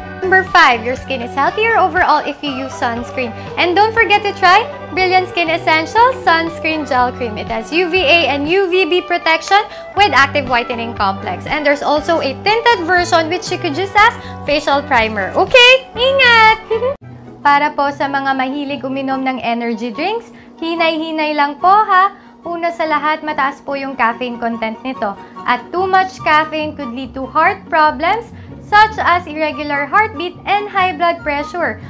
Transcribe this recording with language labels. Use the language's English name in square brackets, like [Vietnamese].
[English] Number 5, your skin is healthier overall if you use sunscreen. And don't forget to try Brilliant Skin Essentials Sunscreen Gel Cream. It has UVA and UVB protection with active whitening complex. And there's also a tinted version which you could use as facial primer. Okay? Ingat! [Filipino] Para po sa mga mahilig uminom ng energy drinks, hinay-hinay lang po ha. Una sa lahat, mataas po yung caffeine content nito. [English] At too much caffeine could lead to heart problems such as irregular heartbeat and high blood pressure.